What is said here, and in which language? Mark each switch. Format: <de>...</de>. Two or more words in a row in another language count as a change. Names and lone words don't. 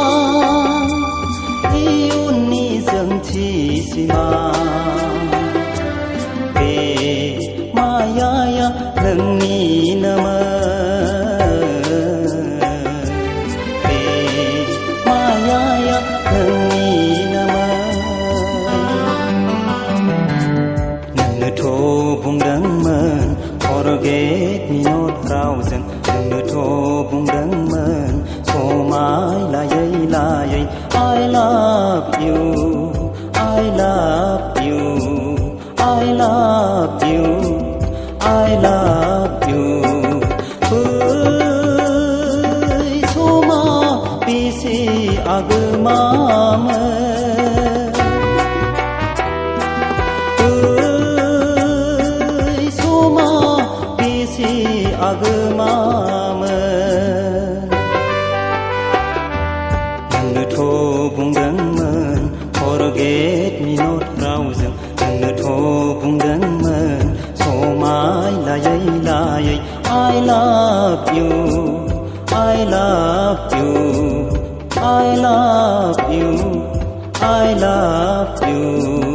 <brx>इयुननि जोंथि सिमा बे मायाया नोंनिनोमोन बे मायाया नोंनोथ' बुंदोंमोन</brx> <en>forget me not</en> <brx>रावजों नोंनोथ' बुंदोंमोन समाय लायै लायै</brx> <en>I love you, I love you, I love you, I love you.</en> <brx>बै समा बेसे आगोमामोन आगोमामोन नोंनोथ' बुंदोंमोन</brx> <en>forget me not</en> <brx>रावजों नोंनोथ' बुंदोंमोन समाय लायै लायै</brx> <en>I love you, I love you, I love you, I love you.</en>